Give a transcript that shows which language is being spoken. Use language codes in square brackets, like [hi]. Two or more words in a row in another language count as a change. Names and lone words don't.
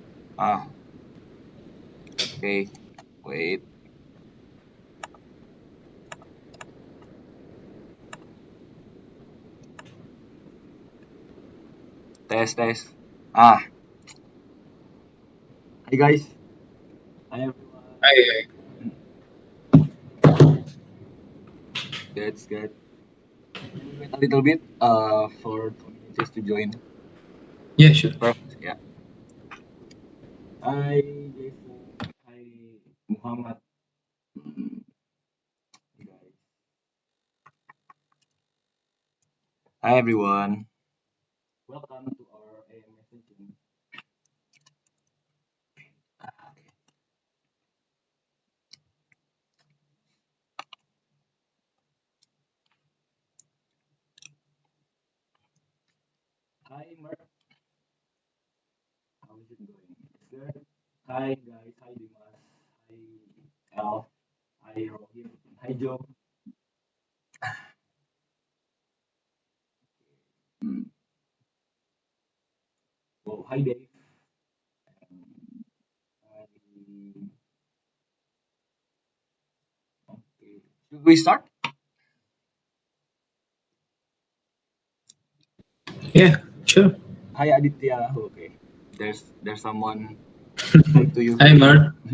[en] Ah, okay. Wait. Test, test. Ah, hi guys. Hi everyone. Hi. That's good. Can we wait a little bit for communities to join Yeah, sure. first? Yeah. Hi Jason. Hi Muhammad. Hi guys. Hi everyone. Welcome to our AMA session. Hi Mark. How is it going? It's good. Hi guys. Hi Dimas. Hi Al. Hi Rohit. Hi Joe. Mm. Oh, hi Dave. Hi. Okay. Should we start? Yeah, sure. Hi Aditya. Okay. There's someone like to you. Hi, Mark.